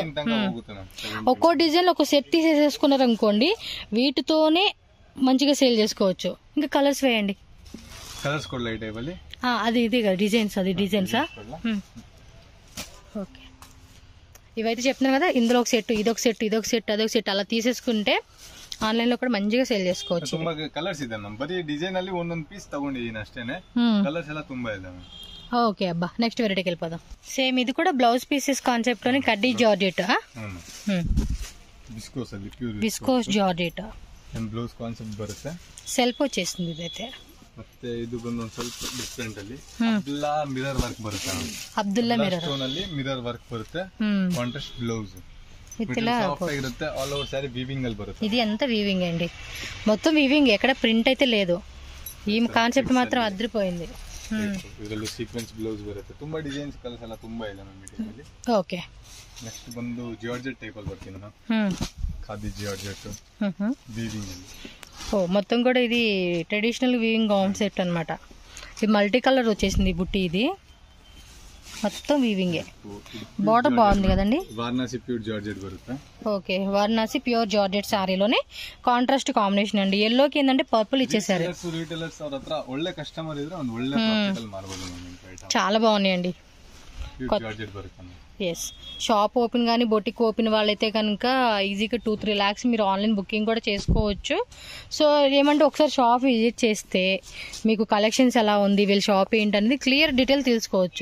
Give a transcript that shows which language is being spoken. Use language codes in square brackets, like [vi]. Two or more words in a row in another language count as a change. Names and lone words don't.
[te] ఒక్కో డిజైన్ ఒక సెట్ తీసేసుకున్నారు అనుకోండి, వీటితోనే మంచిగా సేల్ చేసుకోవచ్చు. ఇంకా కలర్స్ వేయండి. అది ఇది కదా డిజైన్స్, అది డిజైన్సా? ఓకే, ఇవైతే చెప్తున్నాను కదా, ఇందులో ఒక సెట్, ఇదొక సెట్, ఇదొక సెట్, అదొక సెట్ అలా తీసేసుకుంటే ఆన్లైన్ లో కూడా మంచిగా సేల్ చేసుకోవచ్చు. [kn] కలర్స్ ಇದೆ ಮ್ಯಾಮ್, ಬರೀ ಡಿಸೈನ್ ಅಲ್ಲಿ ಒಂದೊಂದು ಪೀಸ್ ತಗೊಂಡಿದ್ದೀನಿ ಅಷ್ಟೇನೆ. ಕಲರ್ಸ್ ಎಲ್ಲ ತುಂಬಾ ಇದೆ ಮ್ಯಾಮ್. [te] ఓకే అబ్బా, నెక్స్ట్ వెరైటీకి వెళ్ళిపోదాం. సేమ్ ఇది కూడా [en] blouse pieces concept [te] లోని కడ్డీ జార్జెట్, [kn] విస్కోస్ ಅಲ್ಲಿ ప్యూర్ [en] viscose georgette blouse concept [kn] ಬರುತ್ತೆ. [te] సెల్ఫ్ వచ్చేసింది ఇదైతే. [kn] ಮತ್ತೆ ಇದು ಬಂದು ಒಂದು ಸ್ವಲ್ಪ ಡಿಫರೆಂಟ್ ಅಲ್ಲಿ ಅಬ್ದುಲ್ಲಾ [en] mirror work [kn] ಬರುತ್ತೆ. ಅಬ್ದುಲ್ಲಾ ಮಿರರ್ ಸ್ಟೋನ್ ಅಲ್ಲಿ [en] mirror work [kn] ಬರುತ್ತೆ. [en] contrast blouse [kn] ಇರುತ್ತೆ. [en] all over saree weaving [kn] ಅಲ್ಲಿ ಬರುತ್ತೆ. [te] ఇది అంతా వీవింగ్ అండి, మొత్తం వీవింగ్, ఎక్కడ ప్రింట్ అయితే లేదు. ఈ కాన్సెప్ట్ మాత్రం అదిరిపోయింది. [kn] ಇದರಲ್ಲಿ [en] sequins blouse [kn] ಬರುತ್ತೆ. ತುಂಬಾ ಡಿಸೈನ್ಸ್ ಕಲರ್ಸ್ ಎಲ್ಲ ತುಂಬಾ ಇದೆ ನಮ್ಮ ಇದರಲ್ಲಿ. ಓಕೆ, ನೆಕ್ಸ್ಟ್ ಬಂದು ಜಾರ್ಜೆಟ್ ಟೈಪ್ ಅಲ್ಲಿ ಬರ್ತೀನಿ ನಾನು. ಖಾದಿ [en] georgette weaving [kn] ಅಲ್ಲಿ. [te] ఓ మొత్తం కూడా ఇది [en] traditional weaving concept [te] అన్నమాట. ఇది [en] multi colour [te] వచ్చేసింది బుట్టి, ఇది మొత్తం వీవింగే. బార్డర్ బాగుంది కదండి. [kn] వారణాసి [en] pure georgette [kn] బರುತ್ತೆ. [te] ఓకే, వారణాసి [en] pure georgette [te] సారీలోనే [en] contrast combination [te] అండి. ఎల్లోకి ఏంటంటే పర్పుల్ ఇచ్చేసారు. [kn] రీటైలర్స్ ಅವ್ರ ಹತ್ರ ಒಳ್ಳೆ ಕಸ್ಟಮರ್ ಇದ್ರೆ ಒಂದು ಒಳ್ಳೆ ಪ್ರಾಫಿಟ್ ಅಲ್ಲಿ ಮಾರಬಹುದು. [te] చాలా బాగున్నాయండి. [en] pure georgette [kn] బರುತ್ತೆ. [te] ఎస్, [en] shop open [te] కానీ [en] boutique open [te] వాళ్ళైతే కనుక ఈజీగా 2-3 lakhs మీరు [en] online booking [te] కూడా చేసుకోవచ్చు. సో ఏమంటే ఒకసారి షాప్ విజిట్ చేస్తే మీకు కలెక్షన్స్ ఎలా ఉంది, వీళ్ళ షాప్ ఏంటనేది [en] clear detail [te] తెలుసుకోవచ్చు.